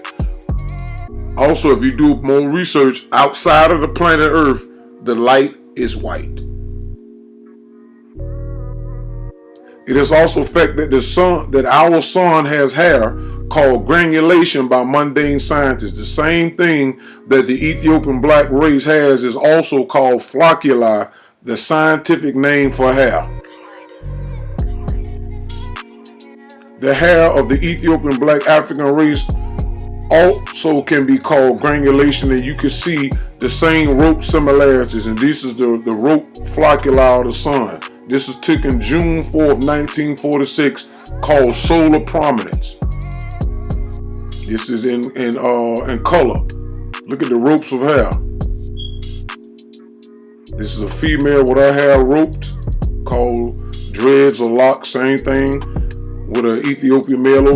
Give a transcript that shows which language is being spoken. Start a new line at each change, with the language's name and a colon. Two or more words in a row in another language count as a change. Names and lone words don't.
English: Also, if you do more research outside of the planet Earth, the light is white. It is also a fact that our sun has hair, called granulation by mundane scientists. The same thing that the Ethiopian black race has is also called ʻflockuʻli, the scientific name for hair. The hair of the Ethiopian black African race also can be called granulation, and you can see the same rope similarities. And this is the rope ʻflockuʻli of the sun. This was taken June 4th, 1946, called solar prominence. This is in color. Look at the ropes of hair. This is a female with her hair roped, called dreads or locks, same thing with an Ethiopian male over here.